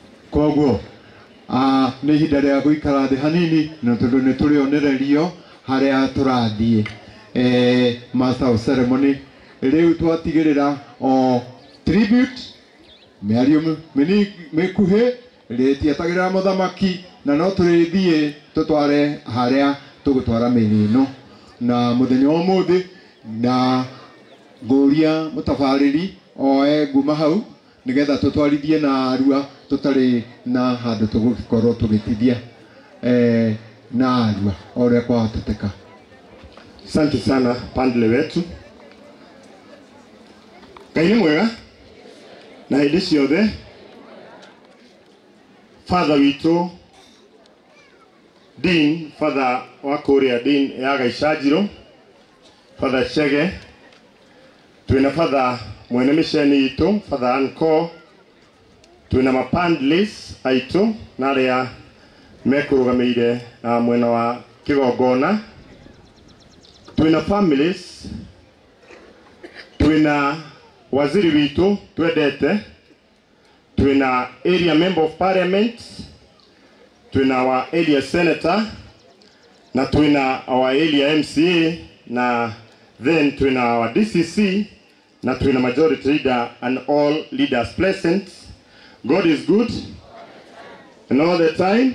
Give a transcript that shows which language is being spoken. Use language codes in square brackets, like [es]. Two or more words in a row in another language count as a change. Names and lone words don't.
[ki] Koguo nĩ ihinda rĩa gũikara thĩ hanini na tondũ nĩ tũrĩonererio harĩa tũrathiĩ. [en] Master of Ceremony [ki] rĩu twatigĩrĩra o tribute mĩario mĩkuhĩ rĩtietagĩrĩra mũthamaki na no tũrĩthiĩ tũtware harĩa tũgũtwara mĩini ĩno na mũthenya wa ũmũthĩ na ngũria mũtabarĩri oe nguma hau nĩgetha tũtwarithie na arua tũtarĩ na handũ tũgũkorwo tũgĩtithia na arua o ũrĩa kwahoteteka. [sw] Asante sana pandle wetu. [ki] Ngai nĩ mwega na hĩndĩ ciothe. Father witũ Dean, Father wa kũrĩa Dean ya Gaicajiro, Father Chege, twĩna Father mwene mĩceni itũ, Father Anko, twĩna mapandlis aitũ na arĩa mekũrũgamĩire mwena wa kĩgongona, twĩna families, twĩna waziri witũ twendete, twĩna [en] area member of parliament, twĩna our area senator, [ki] na twĩna [en] our area MCA, [ki] na then twĩna [en] our DCC, [ki] na twĩna [en] majority leader and all leaders present. God is good and all the time.